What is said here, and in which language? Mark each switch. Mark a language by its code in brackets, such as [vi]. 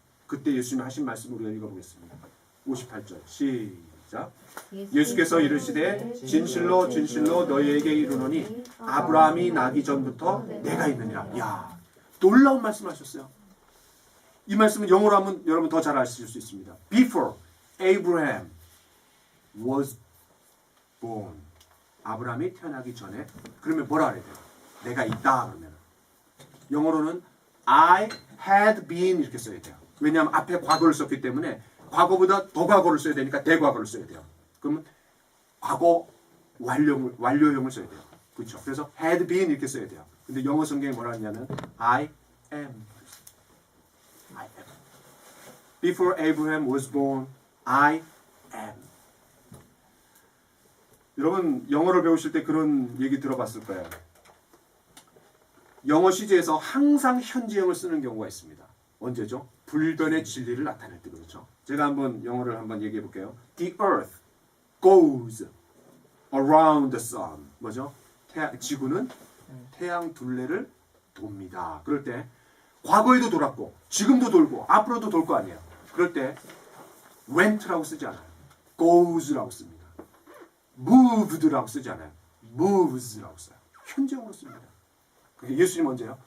[ko] 그때 예수님이 하신 말씀 우리가 읽어보겠습니다. 58절 시작. 예수께서 이르시되 진실로 진실로 너희에게 이르노니 아브라함이 나기 전부터 내가 있느니라. 야, 놀라운 말씀하셨어요. 이 말씀은 영어로 하면 여러분 더 잘 아실 수 있습니다. [en] Before Abraham was born. [ko] 아브라함이 태어나기 전에. 그러면 뭐라 그래야 돼요? 내가 있다 그러면. 영어로는 [en] I had been [ko] 이렇게 써야 돼요. 왜냐하면 앞에 과거를 썼기 때문에 과거보다 더 과거를 써야 되니까 대과거를 써야 돼요. 그러면 과거 완료형을 써야 돼요. 그렇죠? 그래서 [en] had been [ko] 이렇게 써야 돼요. 근데 영어 성경에 뭐라 하냐면 [en] I am. I am. Before Abraham was born, I am. [ko] 여러분 영어를 배우실 때 그런 얘기 들어봤을 거예요. 영어 시제에서 항상 현재형을 쓰는 경우가 있습니다. 언제죠? 불변의 진리를 나타낼 때 그렇죠. 제가 한번 영어를 한번 얘기해 볼게요. [en] The earth goes around the sun. [ko] 뭐죠? 지구는 태양 둘레를 돕니다. 그럴 때 과거에도 돌았고 지금도 돌고 앞으로도 돌 거 아니에요. 그럴 때 went라고 쓰지 않아요. goes라고 씁니다. moved라고 쓰지 않아요. moves라고 써요. 현재형으로 씁니다. 예수님 언제요?